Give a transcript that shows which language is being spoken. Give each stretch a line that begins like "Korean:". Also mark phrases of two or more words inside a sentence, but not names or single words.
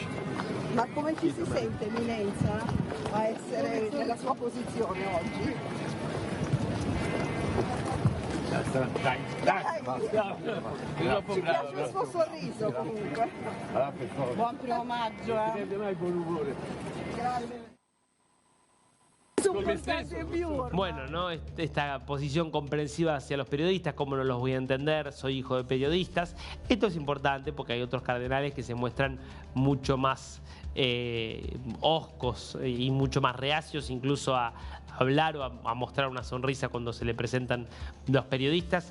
Italian: Ma come ci si sente, Eminenza, a essere nella sua posizione oggi? Dai, Ci piace il suo sorriso comunque. Buon 1° maggio. Non perde mai buon umore. Grazie.
Spanish: Bueno, ¿no? Esta posición comprensiva hacia los periodistas, ¿cómo no los voy a entender? Soy hijo de periodistas. Esto es importante porque hay otros cardenales que se muestran mucho más hoscos y mucho más reacios incluso a hablar o a mostrar una sonrisa cuando se le presentan los periodistas.